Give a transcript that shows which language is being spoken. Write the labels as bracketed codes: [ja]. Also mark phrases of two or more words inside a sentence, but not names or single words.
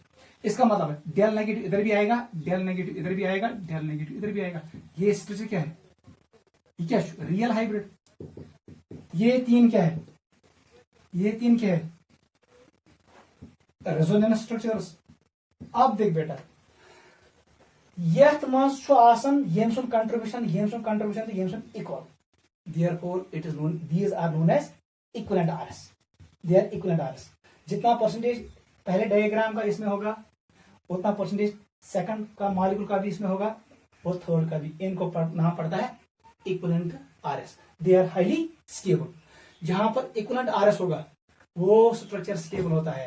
[hi] इसका मतलब है [en] del negative [hi] इधर भी आएगा, [en] del negative [hi] इधर भी आएगा, [en] del negative [hi] इधर भी आएगा। ये स्ट्रक्चर क्या है, ये क्या [en] real hybrid. [hi] ये तीन क्या है, ये तीन क्या है, [en] resonance structures. [hi] अब देख बेटा [ks] यथ मज यम सुन कंट्रीब्यूशन इक्वल, [en] therefore it is known, these are known as equivalent RS, they are equivalent RS। [hi] जितना परसेंटेज पहले डायग्राम का इसमें होगा उतना परसेंटेज सेकंड का मॉलिक्यूल का भी इसमें होगा और थर्ड का भी, इनको नाम पड़ता है [en] equivalent RS. they are highly stable, [hi] जहां पर [en] equivalent RS [hi] होगा वो स्ट्रक्चर स्टेबल होता है।